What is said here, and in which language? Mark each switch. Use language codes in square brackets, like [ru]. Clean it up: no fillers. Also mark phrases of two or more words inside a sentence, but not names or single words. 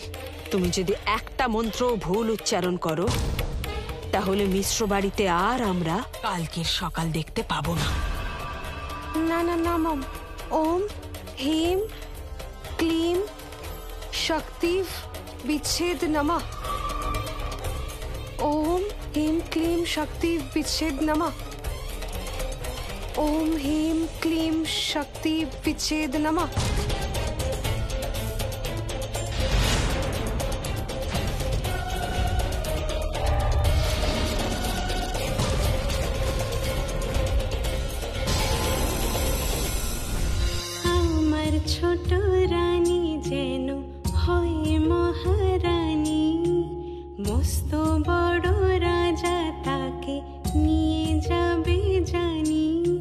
[bn] তুমি যদি একটা মন্ত্র ভুল উচ্চারণ করো তাহলে মিশ্র বাড়িতে আর আমরা কালকের সকাল দেখতে পাবো না। না না না মম। [sa] ওম হিম ক্লিম শক্তি বিচ্ছেদ নমঃ। ওম হিম ক্লিম শক্তি বিচ্ছেদ নমঃ। ओम ह्रीं क्लीं शक्ति विच्छेद नमः। [bn] আমার ছোট রানী যেন হয় মহারানী, মস্ত বড় রাজা তাকে নিয়ে যাবে জানি।